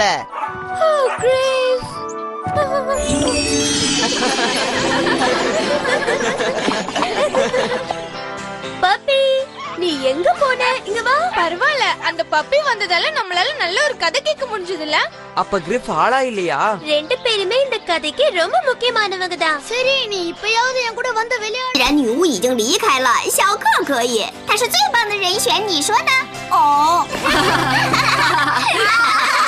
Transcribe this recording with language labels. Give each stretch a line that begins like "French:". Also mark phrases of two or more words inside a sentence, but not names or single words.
Tamil: ஓ, கிரிஃப். பப்பி, நீ எங்க போன? இங்க வா. பரவாயில்ல, அந்த பப்பி வந்ததால நம்மளால நல்ல ஒரு கதை கேட்க முடிஞ்சதுல. அப்ப கிரிஃப் ஆளா இல்லையா? ரெண்டு பேருமே இந்த கதைக்கு ரொம்ப முக்கியமானவங்க தான். சரி, நீ இப்பயாவது என் கூட வந்து விளையாடு.
Chinese: 既然女巫已经离开了，小克可以，他是最棒的人选，你说呢？哦。